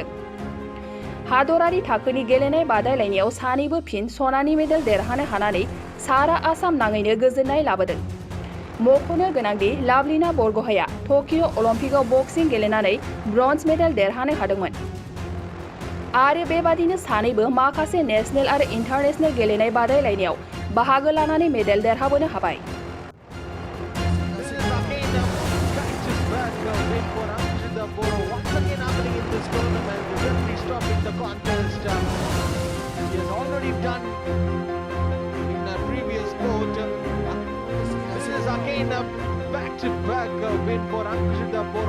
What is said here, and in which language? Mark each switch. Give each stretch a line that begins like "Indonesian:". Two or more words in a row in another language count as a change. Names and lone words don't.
Bodo: हादरारि थाखोनि गेलेनाय बादायलायनायाव सानैबो फिन सनानि मेडेल देरहानो हानानै सारा आसाम नाङैनो गोजोननाय लाबोदों। मख'नो गोनांदि लाभलिना बरगहाया टकिअ अलिम्पिकआव बक्सिं गेलेनानै ब्रन्ज मेडेल देरहानो हादोंमोन आरो बेबादिनो सानैबो माखासे नेशनेल आरो इन्टारनेशनेल गेलेनाय बादायलायनायाव बाहागो लानानै मेडेल देरहाबोनो हाबाय।
English: The contest he has already done in a previous bout. This is again a back-to-back win for Ankushita Boro.